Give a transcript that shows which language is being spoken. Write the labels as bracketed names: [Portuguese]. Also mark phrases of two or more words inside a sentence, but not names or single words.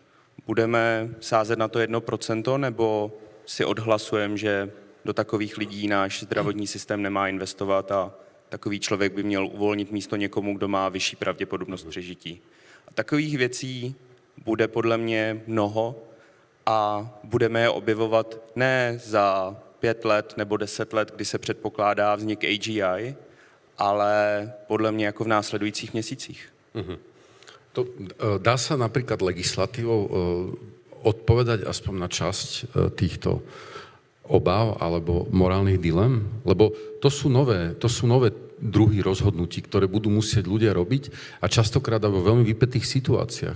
[Czech] Budeme sázet na to 1%, nebo si odhlasujeme, že do takových lidí náš zdravotní systém nemá investovat a takový člověk by měl uvolnit místo někomu, kdo má vyšší pravděpodobnost přežití? A takových věcí bude podle mě mnoho a budeme je objevovat ne za 5 let nebo 10 let, kdy se předpokládá vznik AGI, ale podle mě jako v následujících měsících. [Slovak] To, dá sa napríklad legislatívou odpovedať aspoň na časť týchto obáv alebo morálnych dilem? Lebo to sú nové druhy rozhodnutí, ktoré budú musieť ľudia robiť a častokrát vo veľmi vypätých situáciách.